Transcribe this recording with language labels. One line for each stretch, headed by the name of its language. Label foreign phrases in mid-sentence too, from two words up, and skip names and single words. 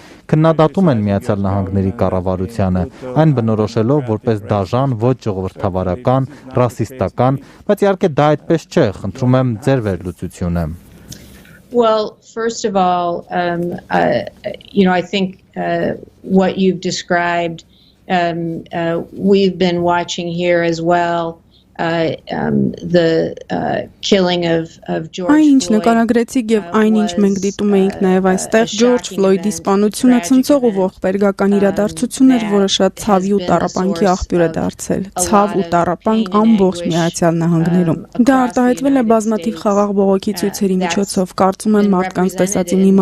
Armenian: Քննադատում են Միացյալ Նահանգների կառավարությանը, այն բնորոշելով որպես դաժան, ոչ ժողովրդավարական, ռասիստական, բայց իհարկե դա այդպես չէ, խնդրում եմ ձեր վերլուծությունը։
English: Well, first of all, I think what you've described, we've been watching here as well. The killing of George Floyd.
Armenian: Այն ինչ նկարագրեցիք եւ այն ինչ մենք դիտում էինք նաեւ այստեղ Ջորջ Ֆլոյդի սպանությունը ցնցող ու ողբերգական իրադարձություն էր, որը շատ ցավի ու տառապանքի աղբյուր է դարձել։ Ցավ ու տառապանք ամբողջ Միացյալ Նահանգներում։ Դա արտահայտվել է բազմաթիվ խաղաղ բողոքի ցույցերի միջոցով։ Կարծում եմ մարդկանց տեսածի մի